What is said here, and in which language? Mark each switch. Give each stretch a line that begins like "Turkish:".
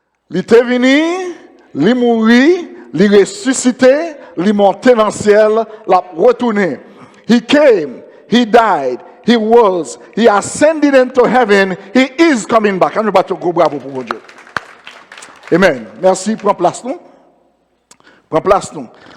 French: Il était venu, il mourit, il ressuscité, il monté dans le ciel, il retourné.
English: He came, he died, he was, he ascended into heaven, he is coming back.
French: On va battre gros bravo pour Dieu. Amen. Merci, prends place nous. Prends place nous.